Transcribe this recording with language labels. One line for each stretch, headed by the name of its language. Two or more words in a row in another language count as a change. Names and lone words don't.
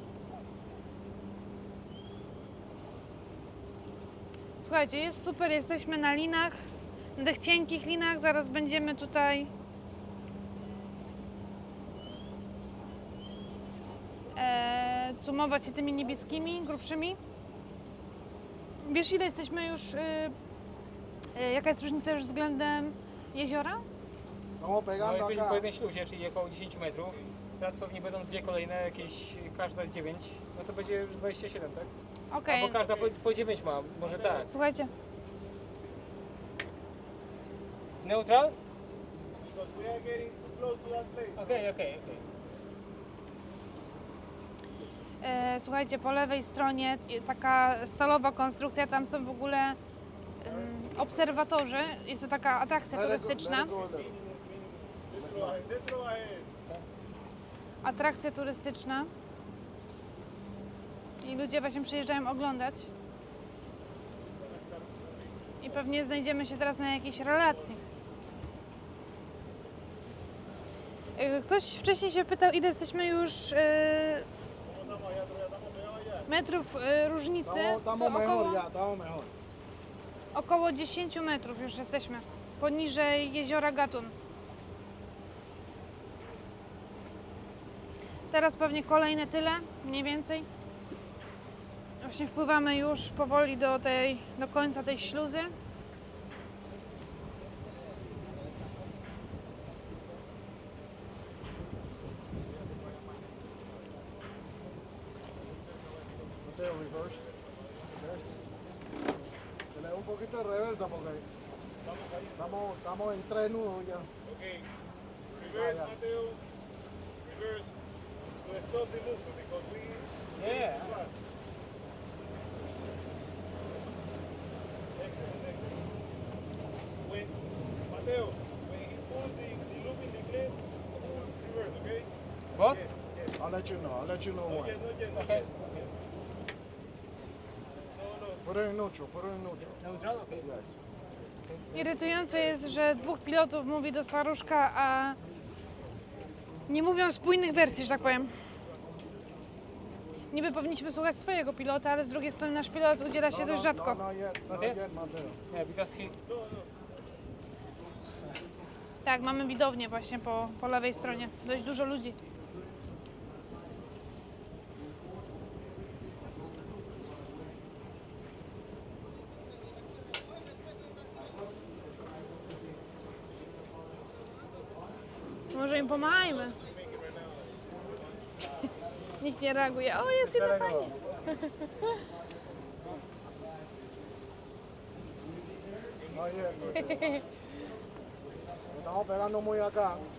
Polish: Słuchajcie, jest super, jesteśmy na linach, na tych cienkich linach, zaraz będziemy tutaj cumować się tymi niebieskimi, grubszymi. Wiesz ile jesteśmy już Jaka jest różnica już względem jeziora?
Spanish: Estamos
Polish: No
Spanish: pegando
Polish: jesteśmy
Spanish: acá.
Polish: po jednej śluzie, czyli około 10 metrów. Teraz pewnie będą dwie kolejne, jakieś każda 9. No to będzie już 27, tak? Okej, Albo każda po 9 ma, może tak. słuchajcie.
English: Neutral? Because we are getting too close to that place.
Polish: Okej. Słuchajcie, po lewej stronie taka stalowa konstrukcja, tam są w ogóle obserwatorzy. Jest to taka atrakcja turystyczna.
English: Let's go ahead.
Polish: Atrakcja turystyczna. I ludzie właśnie przyjeżdżają oglądać. I pewnie znajdziemy się teraz na jakiejś relacji. Ktoś wcześniej się pytał, ile jesteśmy już metrów różnicy. To
Spanish: Estamos mejor ya, estamos mejor.
Polish: około 10 metrów już jesteśmy. Poniżej jeziora Gatun. Teraz pewnie kolejne tyle, mniej więcej. Właśnie wpływamy już powoli do końca tej śluzy.
English: Mateo, reverse.
Spanish: Le da un poquito de reversa porque estamos en 3 nudos ya.
English: Okay. Reverse, yeah. Mateo. Reverse. To stop the movement because we. Yeah. Excellent. When Mateo, when he pulls the loop in the blade, pull reverse, okay? What? I'll let you know when. Not yet. Okay. Put it in neutral, Neutral? Okay. Yes.
Polish: Irytujące jest, że dwóch pilotów mówi do staruszka, a nie mówią spójnych wersji, że tak powiem. Niby powinniśmy słuchać swojego pilota, ale z drugiej strony nasz pilot udziela się dość rzadko.
English: No, not Okay. yet, Mateo. Yeah, because he...
Polish: Tak, mamy widownię właśnie po lewej stronie. Dość dużo ludzi. Może im pomagajmy. Nikt nie reaguje. O, jest jedna pani.
English: No yet.
Spanish: Estamos pegando muy acá.